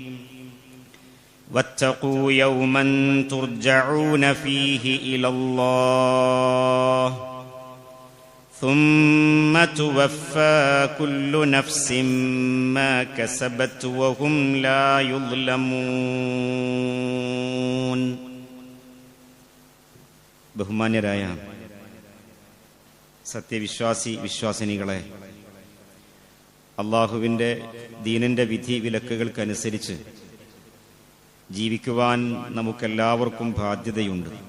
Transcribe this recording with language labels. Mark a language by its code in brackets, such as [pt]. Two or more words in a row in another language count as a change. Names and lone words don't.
[ar] واتقوا يوما ترجعون فيه إلى الله ثم توفى كل نفس ما كسبت وهم لا يظلمون. [ml] ബഹുമാന്യരായ വിശ്വാസിനികളെ, അള്ളാഹുവിൻ്റെ ദീനിൻ്റെ വിധി വിലക്കുകൾക്കനുസരിച്ച് ജീവിക്കുവാൻ നമുക്കെല്ലാവർക്കും ബാധ്യതയുണ്ട്.